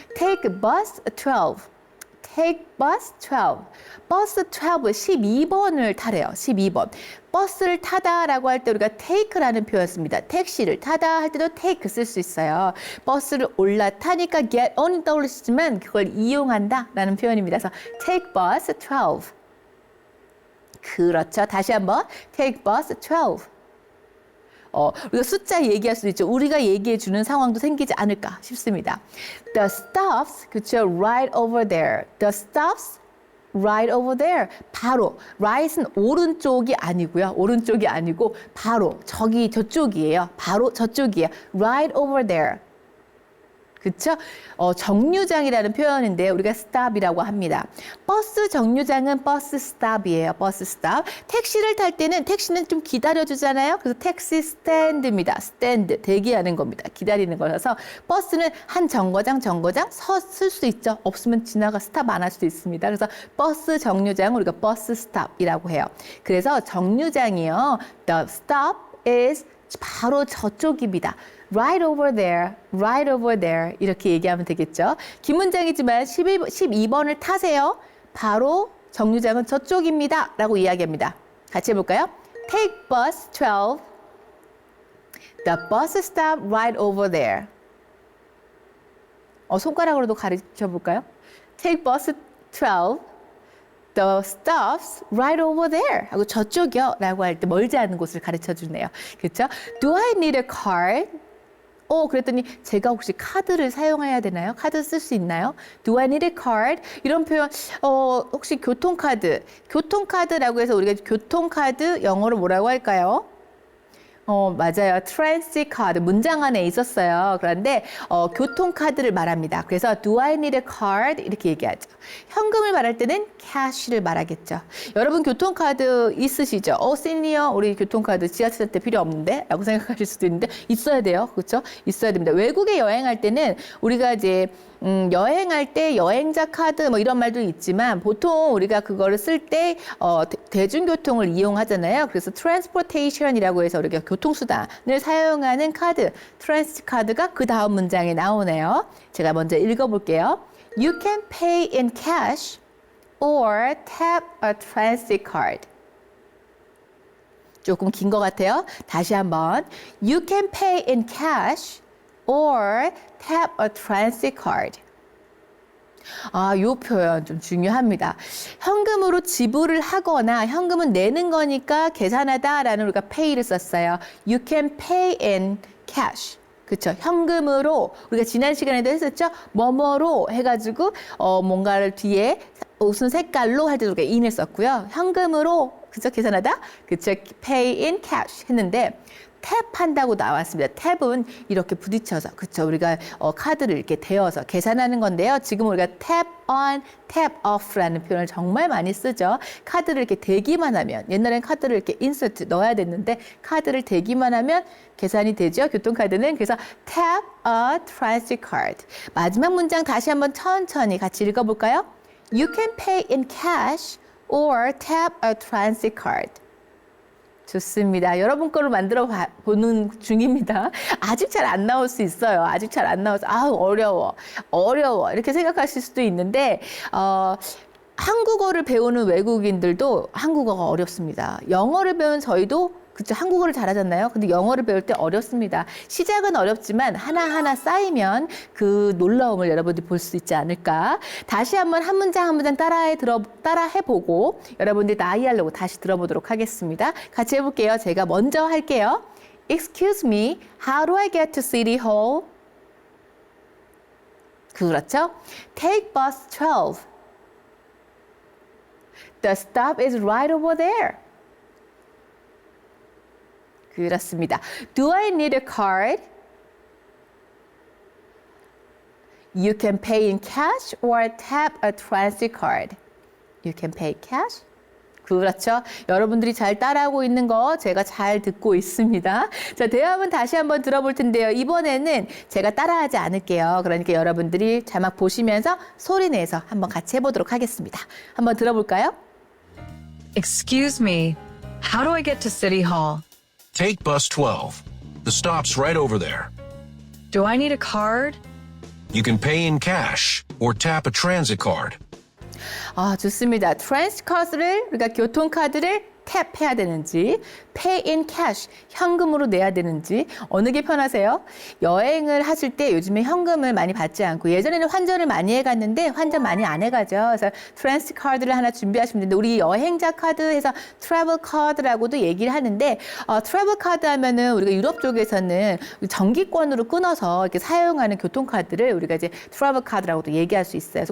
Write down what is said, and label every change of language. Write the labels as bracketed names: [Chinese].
[English] Take bus 12. Take bus 12. [Korean] 버스 12, 12번을 타래요. 12번. 버스를 타다라고 할 때 우리가 take라는 표현 씁니다. 택시를 타다 할 때도 take 쓸 수 있어요. 버스를 올라타니까 get on이 떠오르시지만 그걸 이용한다라는 표현입니다. 그래서 [English] take bus 12. [Korean] 그렇죠. 다시 한번 [English] take bus 12. [Korean] 우리가 숫자 얘기할 수도 있죠. 우리가 얘기해 주는 상황도 생기지 않을까 싶습니다. [English] The stops, [Korean] 그렇죠. [English] Right over there. The stops right over there. [Korean] 바로 right은 오른쪽이 아니고요. 오른쪽이 아니고 바로 저쪽이에요. 바로 저쪽이에요. [English] Right over there. [Korean] 그렇죠? 정류장이라는 표현인데 우리가 stop이라고 합니다. 버스 정류장은 버스 stop이에요. 버스 stop. 택시를 탈 때는 택시는 좀 기다려주잖아요. 그래서 택시 스탠드입니다. 스탠드, 대기하는 겁니다. 기다리는 거라서 버스는 한 정거장 쓸 수 있죠. 없으면 지나가 스탑 안 할 수도 있습니다. 그래서 버스 정류장은 우리가 버스 stop이라고 해요. 그래서 정류장이요. [English] The stop is [Korean] 바로 저쪽입니다. [English] Right over there, right over there [Korean] 이렇게 얘기하면 되겠죠. 긴 문장이지만 12번을 타세요. 바로 정류장은 저쪽입니다. 라고 이야기합니다. 같이 해볼까요? [English] Take bus 12. The bus stop right over there. [Korean] 손가락으로도 가르쳐 볼까요? [English] Take bus 12. The stops right over there. [Korean] 하고 저쪽이요. 라고 할 때 멀지 않은 곳을 가르쳐 주네요. 그렇죠? [English] Do I need a card? [Korean] 그랬더니 제가 혹시 카드를 사용해야 되나요? 카드 쓸 수 있나요? [English] Do I need a card? [Korean] 이런 표현, 혹시 교통카드. 교통카드라고 해서 우리가 교통카드 영어로 뭐라고 할까요? 맞아요. transit card 문장 안에 있었어요. 그런데 교통카드를 말합니다. 그래서 [English] do I need a card [Korean] 이렇게 얘기하죠. 현금을 말할 때는 cash를 말하겠죠. 여러분 교통카드 있으시죠? 시니어 우리 교통카드 지하철 때 필요 없는데? 라고 생각하실 수도 있는데 있어야 돼요. 그렇죠? 있어야 됩니다. 외국에 여행할 때는 우리가 이제 여행할 때 여행자 카드 뭐 이런 말도 있지만 보통 우리가 그거를 쓸 때 대중교통을 이용하잖아요. 그래서 transportation이라고 해서 우리가 교통수단을 사용하는 카드, 트랜스 카드가 그 다음 문장에 나오네요. 제가 먼저 읽어볼게요. [English] You can pay in cash or tap a transit card. [Korean] 조금 긴 것 같아요. 다시 한번. [English] You can pay in cash or tap a transit card. [Korean] 요 표현 좀 중요합니다. 현금으로 지불을 하거나 현금은 내는 거니까 계산하다라는 우리가 pay를 썼어요. [English] You can pay in cash. [Korean] 그렇죠. 현금으로 우리가 지난 시간에도 했었죠. 뭐뭐로 해가지고 뭔가를 뒤에 무슨 색깔로 할 때 우리가 in을 썼고요. 현금으로 그죠 계산하다. 그렇죠. [English] pay in cash [Korean] 했는데 탭 한다고 나왔습니다. 탭은 이렇게 부딪혀서 그렇죠. 우리가 카드를 이렇게 대어서 계산하는 건데요. 지금 우리가 [English] tap on, tap off [Korean] 라는 표현을 정말 많이 쓰죠. 카드를 이렇게 대기만 하면 옛날엔 카드를 이렇게 인서트 넣어야 됐는데 카드를 대기만 하면 계산이 되죠. 교통카드는 그래서 [English] tap a transit card. [Korean] 마지막 문장 다시 한번 천천히 같이 읽어볼까요? [English] You can pay in cash or tap a transit card. [Korean] 좋습니다. 여러분 거로 만들어 보는 중입니다. 아직 잘 안 나올 수 있어요. 아직 잘 안 나와서 어려워 이렇게 생각하실 수도 있는데 한국어를 배우는 외국인들도 한국어가 어렵습니다. 영어를 배운 저희도 그쵸, 한국어를 잘하잖아요. 근데 영어를 배울 때 어렵습니다. 시작은 어렵지만 하나하나 쌓이면 그 놀라움을 여러분들이 볼 수 있지 않을까. 다시 한번 한 문장 한 문장 따라해보고 여러분들이 나이하려고 다시 들어보도록 하겠습니다. 같이 해볼게요. 제가 먼저 할게요. [English] Excuse me, how do I get to City Hall? [Korean] 그렇죠? [English] Take bus 12. The stop is right over there. [Korean] 그렇습니다. [English] Do I need a card? You can pay in cash or tap a transit card. You can pay cash? [Korean] 그렇죠. 여러분들이 잘 따라하고 있는 거 제가 잘 듣고 있습니다. 자, 대화문 다시 한번 들어볼 텐데요. 이번에는 제가 따라하지 않을게요. 그러니까 여러분들이 자막 보시면서 소리 내서 한번 같이 해보도록 하겠습니다. 한번 들어볼까요? [English] Excuse me, how do I get to City Hall? Take bus 12. The stop's right over there. Do I need a card? You can pay in cash or tap a transit card. [Korean] 좋습니다. 트랜스 카드를 우리가 교통카드를 탭해야 되는지, [English] pay in cash, [Korean] 현금으로 내야 되는지 어느 게 편하세요? 여행을 하실 때 요즘에 현금을 많이 받지 않고 예전에는 환전을 많이 해갔는데 환전 많이 안 해가죠. 그래서 트랜스 카드를 하나 준비하시면 되는데 우리 여행자 카드에서 트래블 카드라고도 얘기를 하는데 트래블 카드 하면은 우리가 유럽 쪽에서는 정기권으로 끊어서 이렇게 사용하는 교통카드를 우리가 이제 트래블 카드라고도 얘기할 수 있어요.